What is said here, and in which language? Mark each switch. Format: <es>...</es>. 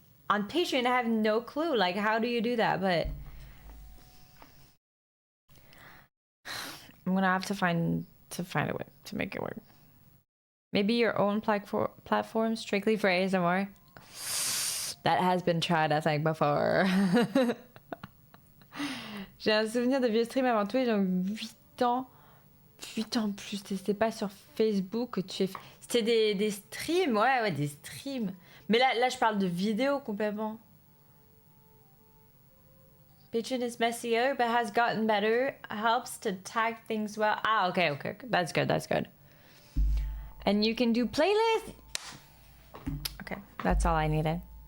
<en>On Patreon, I have no clue. Like, how do you do that? But I'm gonna have to find a way to make it work. Maybe your own platform strictly for ASMR. That has been tried, I think, before.</en> <fr>J'ai un souvenir de vieux streams avant toi, j'ai 8 ans. 8 ans plus, c'était pas sur Facebook que tu fais. C'était des streams, ouais, des streams. Mais là, je parle de vidéos complètement.</fr> <en>Patreon is messier, but has gotten better. Helps to tag things well. Ah, okay. That's good. And you can do playlists. Okay, that's all I needed.</en>